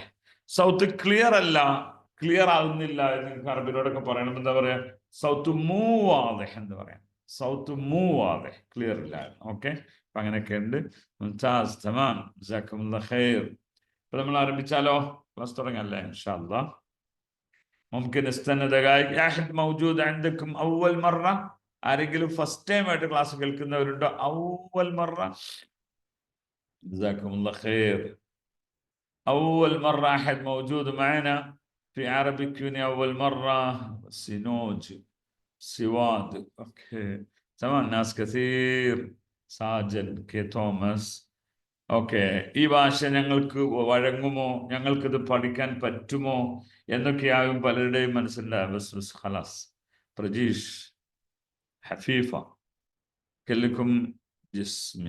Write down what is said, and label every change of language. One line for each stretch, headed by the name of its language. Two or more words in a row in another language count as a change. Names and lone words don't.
Malayalam: സൗത്ത് ക്ലിയർ അല്ല, ക്ലിയർ ആകുന്നില്ല എന്ന് അറബിലോടൊക്കെ പറയണം. എന്താ പറയാ?
Arabic: صوت موضح
Malayalam: എന്ന് പറയാം.
Arabic: صوت موضح,
Malayalam: ക്ലിയർ ഇല്ല. ഓക്കെ, അപ്പൊ അങ്ങനെയൊക്കെ ഉണ്ട്.
Arabic: ممتاز تمام جزاكم الله خير.
Malayalam: അപ്പൊ നമ്മൾ ആരംഭിച്ചാലോ? ക്ലാസ് തുടങ്ങല്ലേ
Arabic: إن شاء الله. ممكن استنى دقائق. احد موجود عندكم اول مره؟
Malayalam: ആരെങ്കിലും
English: first time
Malayalam: ആയിട്ട് ക്ലാസ് കേൾക്കുന്നവരുണ്ടോ?
Arabic: اول مره. جزاكم الله خير. اول مره احد موجود معنا في عربي كوني اول مره؟ سينوج، سواد. اوكي تمام. ناس كثير.
Malayalam: സാജൻ കെ തോമസ്. ഓക്കെ, ഈ ഭാഷ ഞങ്ങൾക്ക് വഴങ്ങുമോ, ഞങ്ങൾക്കിത് പഠിക്കാൻ പറ്റുമോ എന്നൊക്കെയാകും പലരുടെയും മനസ്സിലുണ്ടാകും. ഖലാസ്. പ്രജീഷ്, ഹഫീഫ, കെല്ലിക്കും ജിസ്മി.